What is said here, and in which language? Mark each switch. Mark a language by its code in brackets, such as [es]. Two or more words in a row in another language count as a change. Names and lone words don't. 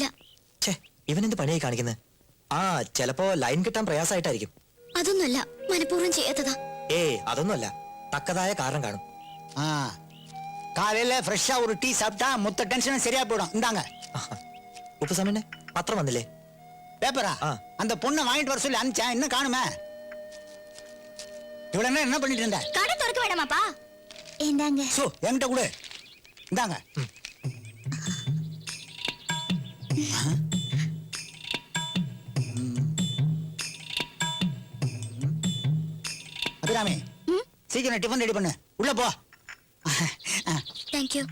[ml] ഛേ, ഇവനെന്ത് പണിയായി കാണിക്കുന്നത്? ആ, ചിലപ്പോ ലൈൻ കിട്ടാൻ പ്രയാസമായിട്ടായിരിക്കും. അതൊന്നുമല്ല, മനഃപൂർവ്വം ചെയ്യാത്തതാ. ഏയ്, അതൊന്നുമല്ല, തക്കതായ കാരണം കാണും. [ta] ஆ, காலையில ஃப்ரெஷ்ஷா ஒரு டீ சாப்பிட்டா மொத்த டென்ஷனும் சரியா போயிடும். இந்தாங்க [ml] ഉപ്പുസമ്മനെ, പത്രം വന്നില്ലേ? [ta] பேப்பரா? ஆ. அந்த பொண்ணை வாங்கிட்டு வர சொல்லி அனுப்பிச்சேன், இன்னும் காணுமே. இவ்வளவு நேரம் என்ன பண்ணிட்டு இருந்த? கடை திறக்க வேண்டாமாப்பா? இந்தாங்க. சோ, என்கிட்ட கொடு. இந்தாங்க. அபிராமி, சீக்கிரம் டிஃபன் ரெடி பண்ணு, உள்ள போ. [en] thank you.